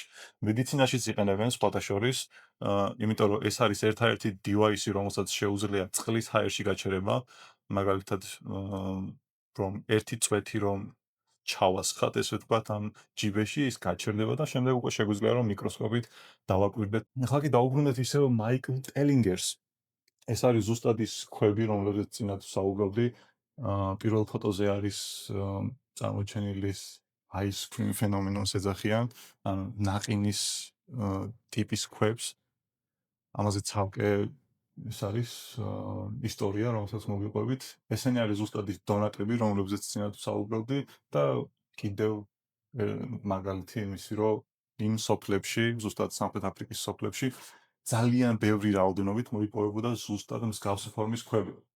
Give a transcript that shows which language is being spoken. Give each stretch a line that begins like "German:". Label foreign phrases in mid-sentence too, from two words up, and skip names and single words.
Georgian: მედიცინაშიც იყენებენ სხვათა შორის, იმიტომ რომ ეს არის ერთადერთი დივაისი, რომელსაც შეუძლია წყლის ჰაერში გაჩერება, მაგალითად, რომ ერთი წვეთი რომ ჩავასხათ, ესე ვთქვათ, ამ ჯიბეში ის გაჩერდება და შემდეგ უკვე შეგვიძლია რომ მიკროსკოპით დავაკვირდეთ. ახლა კი დაუბრუნდეთ ისევ მაიკლ ტელინგერს. ეს არის ზუსტად ის ქვები, რომლებზეც წინათ ვსაუბრობდი. პირველ ფოტოზე არის წარმოჩენილი
English: ice cream phenomenon-
Georgian: ს ეძახიან, ანუ ნაყინის ტიპის ქვებს. ამაზე ცალკე ეს არის ისტორია, რომელსაც მოგიყვებით. ესენი არის ზუსტად ის დონატები, რომლებზეც წინათ ვსაუბრობდი და კიდევ მაგალითი იმისი, რომ იმ სოფლებში, ზუსტად სამხრეთ აფრიკის სოფლებში ძალიან ბევრი რაოდენობით მოიპოვებოდა ზუსტად მსგავსი ფორმის ქვები.